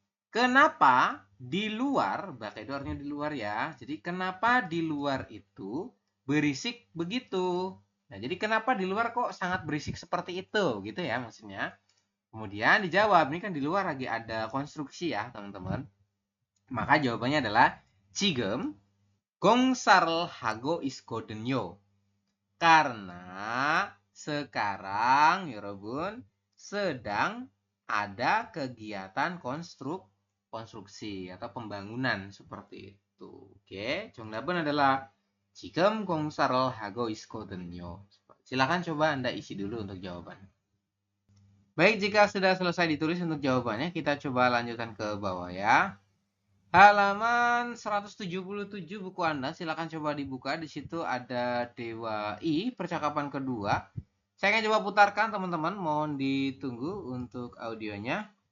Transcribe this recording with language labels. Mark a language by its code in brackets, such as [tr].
[id] Kenapa di luar, 밖에 itu artinya di luar ya. Jadi kenapa di luar itu berisik begitu? Nah, jadi kenapa di luar kok sangat berisik seperti itu, gitu ya maksudnya. Kemudian dijawab, ini kan di luar lagi ada konstruksi ya, teman-teman. Maka jawabannya adalah [ko] 지금 공사를 하고 있거든요. [id] Karena sekarang 여러분 sedang ada kegiatan konstruksi atau pembangunan seperti itu. Oke, [ko] 정답은 adalah 지금 공사를 하고 있거든요. [id] Silakan coba Anda isi dulu untuk jawaban. Baik, jika sudah selesai ditulis untuk jawabannya, kita coba lanjutkan ke bawah ya. Halaman 177 buku Anda, silakan coba dibuka. Di situ ada Dewa I, percakapan kedua. Saya akan coba putarkan, teman-teman. Mohon ditunggu untuk audionya.